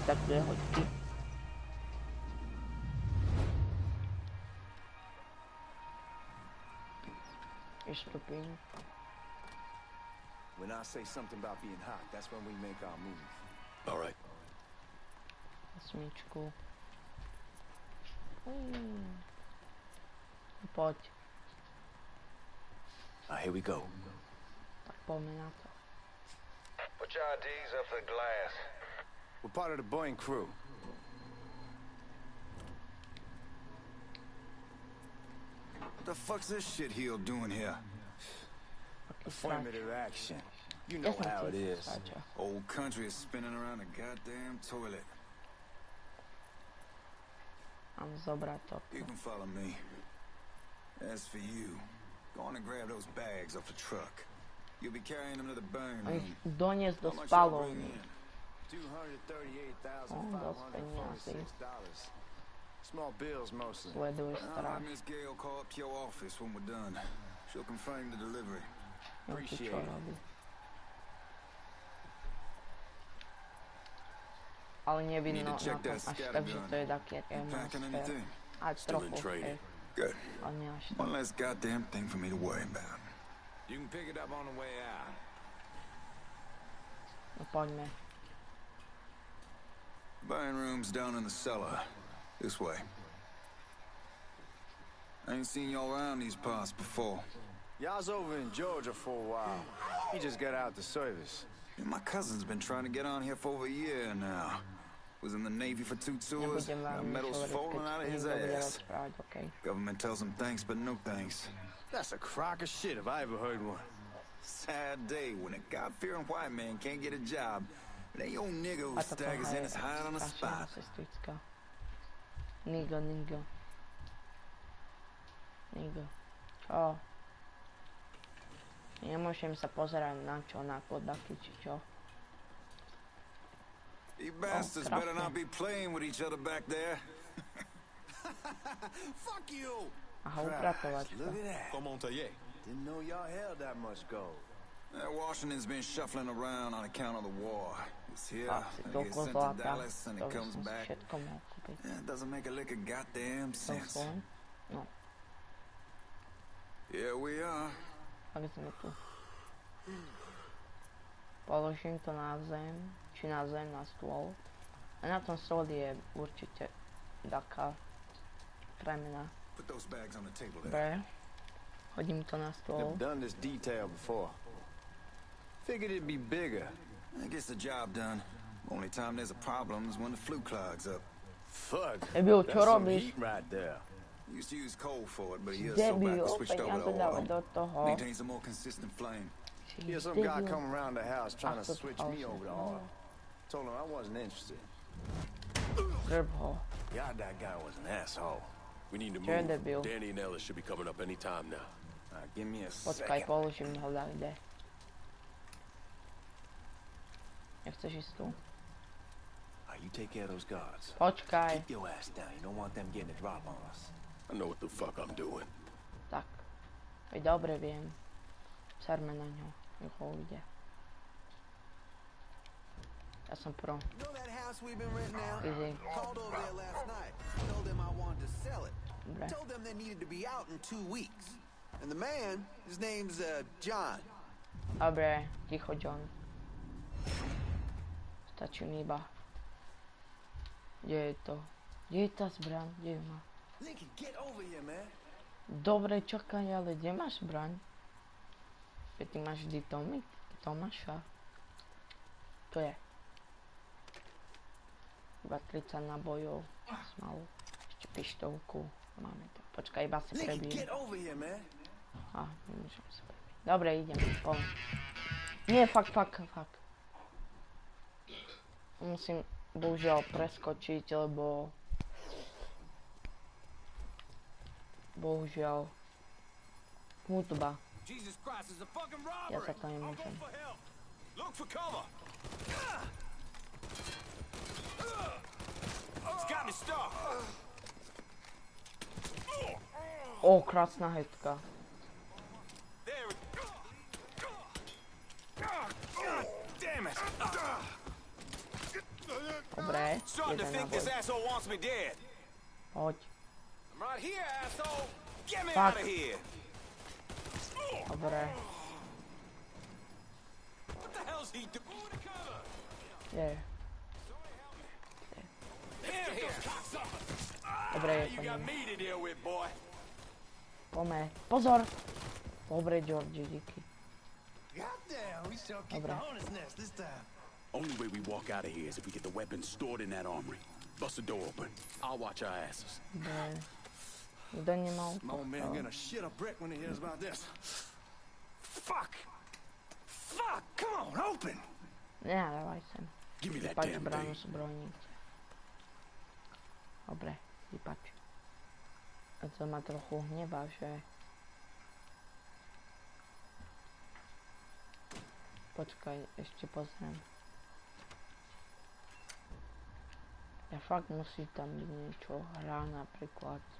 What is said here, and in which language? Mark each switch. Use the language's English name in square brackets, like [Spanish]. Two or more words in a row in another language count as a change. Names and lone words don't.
[English] When I say something about being hot, that's when we make our move. All right. [Slovak] 8. Poď. [English] Here we go. [Slovak] Tak poďme na to. [English] Put your IDs up to the glass. We're part of the Boeing crew. What the fuck's this shitheel doing here? Affirmative action. You know how it is. Old country is spinning around a goddamn toilet. [Slovak] Mám zobrať to. [English] You can follow me. As for you, go on and grab those bags off the truck. You'll be carrying them to the burn room. [Slovak] Doniesť do spalovny. [English] $238,546. Small bills mostly. [Slovak] Sleduj straš. [English] Miss Gale will call up to your office when we're done. She'll confirm the delivery. Appreciate it. [Slovak] Ale nevidno na tom až tak, že to je taký atmosfér. A [English] Still in [Slovak] trochu, [English] training. Good. [Slovak] ale nie až tak. [English] One less goddamn thing for me to worry about. You can pick it up on the way out. [Slovak] No poďme. [English] Buying rooms down in the cellar. This way. I ain't seen y'all around these parts before. Y'all's over in Georgia for a while. He just got out the service. And my cousin's been trying to get on here for over a year now. Was in the Navy for 2 tours. [Slovak] Nebudem [English] Got [Slovak] vám nič [English] medals [Slovak] hovoriť, [English] falling [Slovak] keď [English] out of his [Slovak] niekto bude [English] ass. [Slovak] rozprávať, okej. [English] Government tells him thanks, but no thanks. That's a crock of shit if I ever heard one. Sad day when a God-fearing white man can't get a job. They old nigga who [Slovak] A toto [English] staggers in [Slovak] je [English] his hide on the [Slovak] strašná [English] spot. [Slovak] sestrička. Nigo. Čo? Nemôžem sa pozerať na čo, na kodaky, či čo. [English] You bastards better not be playing with each other back there. Fuck you! [Slovak] Aha, upratovačka. [English] Look at that. Come on, Taye. Didn't know y'all held that much gold. Washington's been shuffling around on account of the war. It's here, [Slovak] Asi [English] it gets [Slovak] toľko [English] sent to [Slovak] zlata, [English] Dallas, and [Slovak] to [English] it [Slovak] by [English] comes [Slovak] som si [English] back. [Slovak] všetko mohol kúpiť. [English] It doesn't make a lick of goddamn sense. [Slovak] Telefón. No, [English] Here we are. [Slovak] tak sme tu. Položím to na zem, či na zem, na stôl. A na tom stole je určite taká premena. [English] Put those bags on the table there. [Slovak] Dobre. Hodím to na stôl. [English] Never done this detail before. Figured it'd be bigger. It gets the job done. Only time there's a problem is when the flue clogs up. Fuck. [Slovak] Debil, čo [English] That's some [Slovak] robíš? [English] heat right there. Used to use coal for it, but a year or so back [Slovak] Debil, [English] we switched over [Slovak] peniaze [English] to [Slovak] dávať [English] oil. [Slovak] do toho. [English] Maintains a more consistent flame. Here's some guy come around the house trying to switch me over to oil. Told him I wasn't interested. [Slovak] Grb ho. [English] God, that guy was an asshole. We need to [Slovak] Čo je [English] move. [Slovak] debil? [English] Danny and Ellis should be coming up any time now. Give me a [Slovak] Počkaj, [English] second. [Slovak] položím ho kde. Nechceš ísť tu? [English] You take care of those guards. [Slovak] Počkaj. [English] Keep your ass down. You don't want them getting a drop on us. I know what the fuck I'm doing. [Slovak] Tak. Veď dobre viem. Serme na ňo. Nech ho ide. Ja som pro. [English] You know that house we've been renting out? Easy. Called over there last night. Told them I wanted to sell it. [Slovak] Dobre. [English] Told them they needed to be out in 2 weeks. And the man, his name's John. [Slovak] Dobre, ticho John. Stačí mi iba. Kde je to? Kde je tá zbraň? Kde ju má? [English] Lincoln, get over here, man. [Slovak] Dobre, čakaj, ale kde máš zbraň? Veď ty máš vždy Tomáša. To je. Iba 30 nabojov. Smalu. Ešte pištovku. Máme to. Počkaj, iba si [English] Lincoln, [Slovak] prebijem. [English] get over here, man. [Slovak] Nemôžem sa prebiť. Dobre, idem. Poďme. Nie, fakt. Musím bohužiaľ preskočiť, lebo bohužiaľ hudba. Ja sa to nemôžem. [English] Look for cover. It's got me stuck. [Slovak] Krásna hetka. [English] There we go. Damn it. [Slovak] Dobre, [English] Starting to [Slovak] jeden [English] think this [Slovak] naboj. [English] asshole wants me dead. [Slovak] Poď. [English] I'm right here, asshole. Get me Fuck. out of here. [Slovak] Dobre. [English] What the hell's he doing? [Slovak] Je. [English] Here. [Slovak] Dobre, je [English] You [Slovak] to [English] got [Slovak] mimo. [English] me to deal with, boy. [Slovak] Poďme. Pozor! Dobre, Georgie, díky. [English] Goddamn, we still keep [Slovak] Dobre. [English] the hornet's nest this time. Only way we walk out of here is if we get the weapons stored in that armory. Bust the door open. I'll watch our asses. [Slovak] Dobre. Kto nemal [English] Old man [Slovak] to? [English] gonna shit a brick when he hears about this. Fuck! Come on, open! [Slovak] Nedávaj sem. [English] Give me that [Slovak] Vypač [English] damn [Slovak] zbranu [English] thing. [Slovak] zbrojnice. Dobre, vypač. A to ma trochu hnevá, že... Počkaj, ešte pozriem. Ja fakt musí tam byť niečo, hra napríklad.